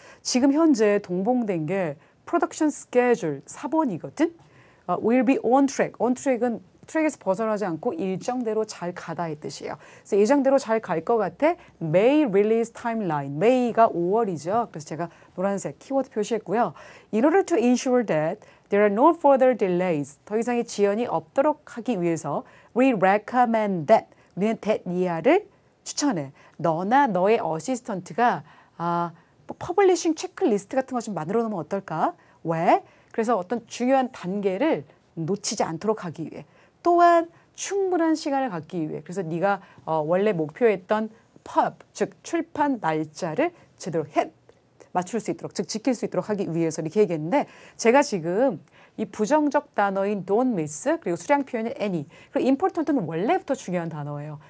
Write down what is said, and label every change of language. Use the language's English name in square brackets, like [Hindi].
[Korean] 지금 현재 동봉된 게 프로덕션 스케줄 4번이거든. [English] will be on track. [Korean] on track은 트랙에서 벗어나지 않고 일정대로 잘 가다 이 뜻이에요. 그래서 예정대로 잘 갈 것 같아. [English] May release timeline. [Korean] May가 5월이죠. 그래서 제가 노란색 키워드 표시했고요. [English] In order to ensure that there are no further delays. [Korean] 더 이상의 지연이 없도록 하기 위해서 [English] we recommend that. [Korean] 우리는 that 이하를 추천해. 너나 너의 어시스턴트가 퍼블리싱 체크리스트 같은 거 좀 만들어 놓으면 어떨까? 왜? 그래서 어떤 중요한 단계를 놓치지 않도록 하기 위해 또한 충분한 시간을 갖기 위해 그래서 네가 원래 목표했던 즉 출판 날짜를 제대로 맞출 수 있도록 즉 지킬 수 있도록 하기 위해서 이렇게 얘기했는데 제가 지금 이 부정적 단어인 don't miss 그리고 수량 표현의 any 그리고 important는 원래부터 중요한 단어예요.